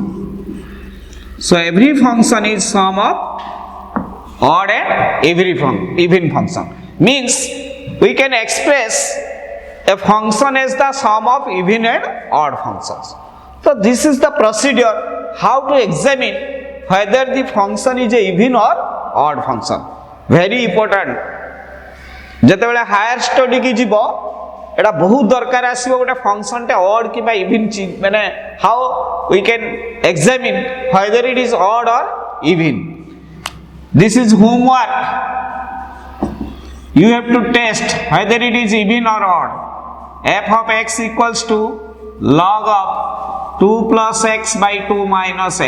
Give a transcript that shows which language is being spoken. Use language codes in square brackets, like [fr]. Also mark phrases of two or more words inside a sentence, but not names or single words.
[en] So every function is sum of odd and even function. Means we can express a function as the sum of even and odd functions. So this is the procedure how to examine whether the function is a even or odd function. Very important. [or] ଯେତେବେଳେ [en] higher study [or] କି ଯିବ ଏଟା ବହୁତ ଦରକାର ଆସିବ ଗୋଟେ ଫଙ୍କସନ ଟେ ଅଡ୍ କିମ୍ବା ଇଭିନ୍ ମାନେ [en] how we can examine whether it is odd or even. This is homework. You have to test whether it is even or odd. F of x equals to log of 2 plus x by 2 minus x.